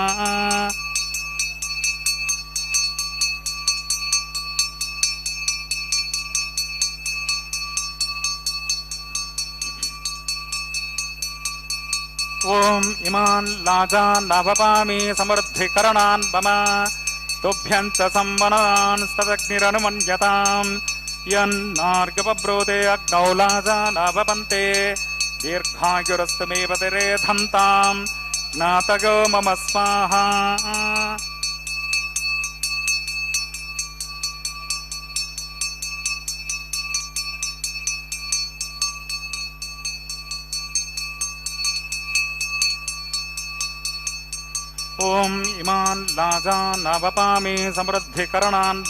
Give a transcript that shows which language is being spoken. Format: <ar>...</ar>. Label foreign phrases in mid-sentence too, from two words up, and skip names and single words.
<sa>ఓం ఇమాన్ లాజాన్ నవపామి సమృద్ధికరణాన్ మమ తుభ్యం చ సంవనాన్ స్తదగ్నిరనుమన్యతాం यन्नार्गपब्रोते अग्नौ लाजानावपन्ते दीर्घायुरस्तु मे पतिरेधन्तां ज्ञातगो मम स्वाहा ओम इमान् लाजानवपामि समृद्धिकरणान्</sa>